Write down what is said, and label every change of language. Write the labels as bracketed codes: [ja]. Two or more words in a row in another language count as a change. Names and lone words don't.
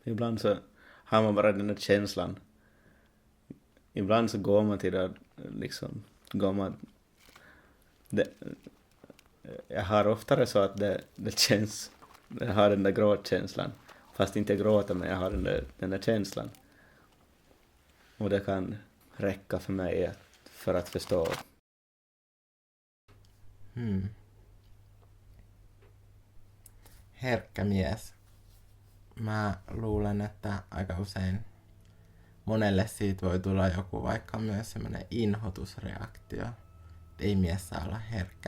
[sv] Ibland så har man bara den där känslan. Ibland så går man till det liksom, jag har oftare så att det känns, jag har den där gråtkänslan. Fast inte gråta, men jag har den där känslan. Och det kan räcka för mig för att förstå. [fi] Herkkä mies. Mä luulen, että aika usein monelle siitä voi tulla joku vaikka myös semmoinen inhotusreaktio. Ei mies saa olla herkkä.